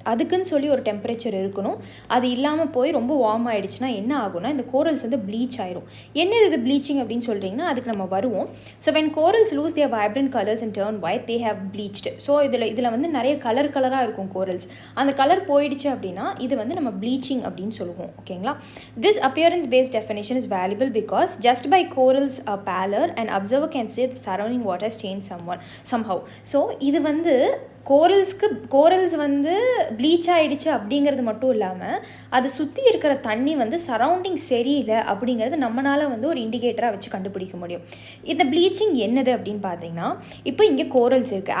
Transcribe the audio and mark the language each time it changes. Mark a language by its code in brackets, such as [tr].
[ta] அதுக்குன்னு சொல்லி ஒரு டெம்பரேச்சர் இருக்கணும். அது இல்லாமல் போய் ரொம்ப வார்ம் ஆகிடுச்சுன்னா என்ன ஆகும்னா, இந்த கோரல்ஸ் வந்து ப்ளீச் ஆயிரும். என்ன இது ப்ளீச்சிங் அப்படின்னு சொல்கிறீங்கன்னா, அதுக்கு நம்ம வருவோம். [en] So when corals lose their vibrant colours and turn white they have bleached. [ta] So இதில் வந்து நிறைய கலராக இருக்கும் கோரல்ஸ். அந்த கலர் போயிடுச்சு அப்படின்னா இது வந்து நம்ம ப்ளீச்சிங் அப்படின்னு சொல்லுவோம். [en] ஓகேங்களா, this appearance based definition is valuable because just by corals pallor an observer can say the surrounding water has changed somehow. [ta] So இது வந்து கோரல்ஸ் வந்து ப்ளீச் ஆகிடுச்சு அப்படிங்கிறது மட்டும் இல்லாமல் அது சுற்றி இருக்கிற தண்ணி வந்து சரௌண்டிங் சரியில்லை அப்படிங்கிறது நம்மளால் வந்து ஒரு இண்டிகேட்டராக வச்சு கண்டுபிடிக்க முடியும். இந்த ப்ளீச்சிங் என்னது அப்படின்னு பார்த்தீங்கன்னா, இப்போ இங்கே கோரல்ஸ் இருக்குது.